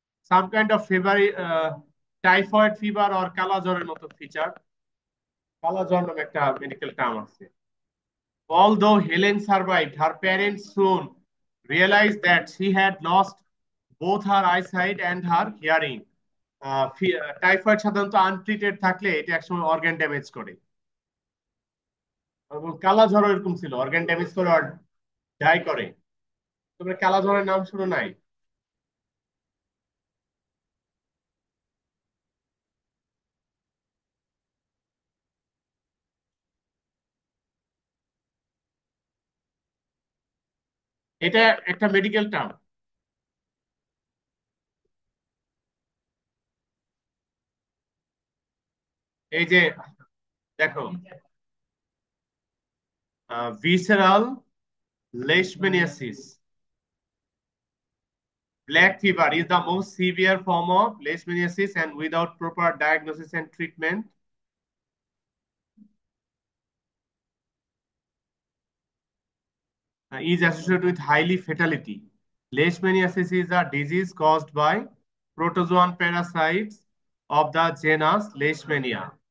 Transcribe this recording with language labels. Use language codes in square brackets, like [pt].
[en] Some kind of fever, typhoid fever or [bn] কালা জ্বরের মতো ফিচার। কালা জ্বর নামে একটা মেডিকেল টার্ম আছে। [en] Although Helen survived, her parents soon realized that she had lost both her eyesight and her hearing. [bn] Typhoid সাধারণত untreated থাকলে এটা একসময় অর্গান ড্যামেজ করে, এবং কালা জ্বর এরকম ছিল, অর্গান ড্যামেজ করে আর ডাই করে। তোমরা কালা জ্বরের নাম শুনো নাই? এটা একটা মেডিকেল টার্ম। এই যে দেখো, visceral leishmaniasis. [en] Black fever is the most severe form of leishmaniasis, and without proper diagnosis and treatment, is associated with highly fatality. Leishmaniasis is a disease caused by protozoan parasites of the genus Leishmania.